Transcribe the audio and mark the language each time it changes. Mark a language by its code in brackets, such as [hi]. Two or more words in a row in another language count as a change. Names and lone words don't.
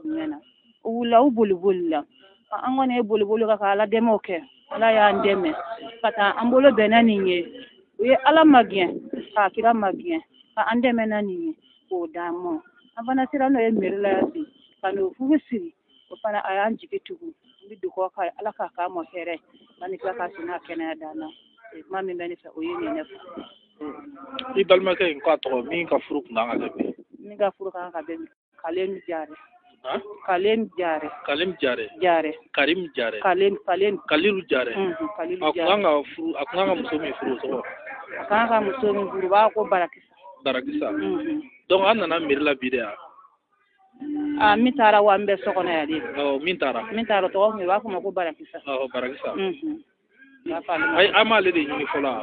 [bm] ɲɛna u wulila u boli la an kɔni ye boli kan ka ala dɛmɛw kɛ ala y'an dɛmɛ ka taa an bolo bɛnna nin ye u ye ala magɛn k'a kira magɛn ka an dɛmɛna nin ye k'o d'an ma an fana sera n'o ye mairie la yan bi ka n'o fugu siri o fana a y'an jigi tugu n bɛ dugawu k'a ye ala k'a k'a ma hɛrɛ ani tila k'a si n'a kɛnɛya d'an na kuma min bɛ ne fɛ o ye nin ne fɛ i balimakɛ in k'a tɔgɔ min ka furu kun kan ka kɛ bi min ka furu kan ka bɛn Kalem Jare Kalem Jare Kalem Jare Jare Karim Jare Kalilu Jare a kun kan ka muso min furu o tɔgɔ a kan ka muso min furu u b'a ko Barakisa donc an nana mairie la bi de yan min taara wa n bɛ so kɔnɔ yan de min taara tɔgɔ kun u b'a fɔ ma ko Barakisa Barakisa an m'ale de ɲini fɔlɔ